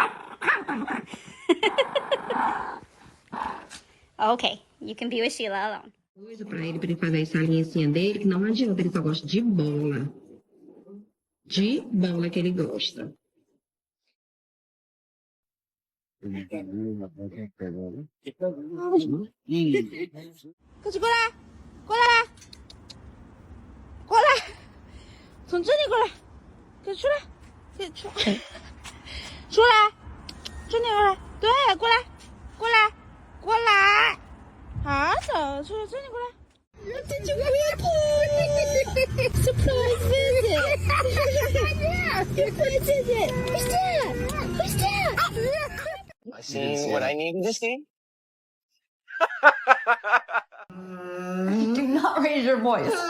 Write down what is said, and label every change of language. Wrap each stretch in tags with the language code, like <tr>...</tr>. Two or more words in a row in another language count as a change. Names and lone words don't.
<en>Okay, you can be with Sheila alone.</en> <pt>Coisa pra ele fazer essa linhacinha dele, que não adianta, ele só gosta de bola. De bola que ele gosta.</pt> <zh>그치过来，过来，过来，从这里过来，给出来，给出，出来，这里过来，对，过来，过来，过来，好的，出来，这里过来。</zh> <en>Did you really surprise visit? Yeah, surprise visit. Who's that? Who's that? I seen what I needed to see. Do not raise your voice.</en>